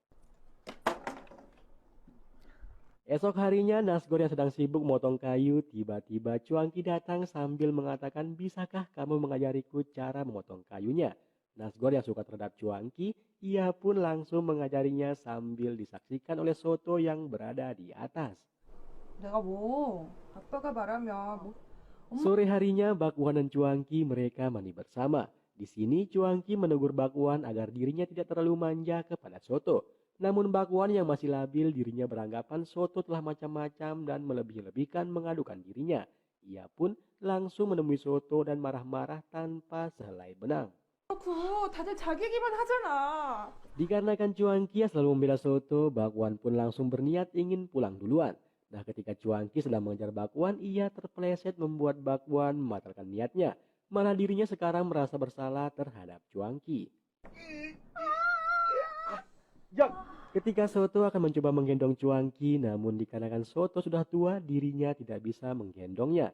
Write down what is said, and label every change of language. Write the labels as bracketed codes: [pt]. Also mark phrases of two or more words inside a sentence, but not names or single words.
[id] Esok harinya Nasgor yang sedang sibuk motong kayu, tiba-tiba Cuanki datang sambil mengatakan bisakah kamu mengajariku cara memotong kayunya. Nasgor yang suka terhadap Cuanki, ia pun langsung mengajarinya sambil disaksikan oleh Soto yang berada di atas. [ko] 내가 뭐 아빠가 말하면 뭐 [id] Sore harinya Bakwan dan Cuanki mereka mandi bersama. Di sini Cuanki menegur Bakwan agar dirinya tidak terlalu manja kepada Soto. Namun Bakwan yang masih labil dirinya beranggapan Soto telah macam-macam dan melebih-lebihkan mengadukan dirinya. Ia pun langsung menemui Soto dan marah-marah tanpa sehelai benang. [ko] 그렇고 다들 자기 얘기만 하잖아. [id] Dikarenakan Cuanki yang selalu membela Soto, Bakwan pun langsung berniat ingin pulang duluan. Nah, ketika Cuanki sedang mengejar Bakwan, ia terpeleset membuat Bakwan membatalkan niatnya. Malah dirinya sekarang merasa bersalah terhadap Cuanki. Ketika Soto akan mencoba menggendong Cuanki, namun dikarenakan Soto sudah tua, dirinya tidak bisa menggendongnya.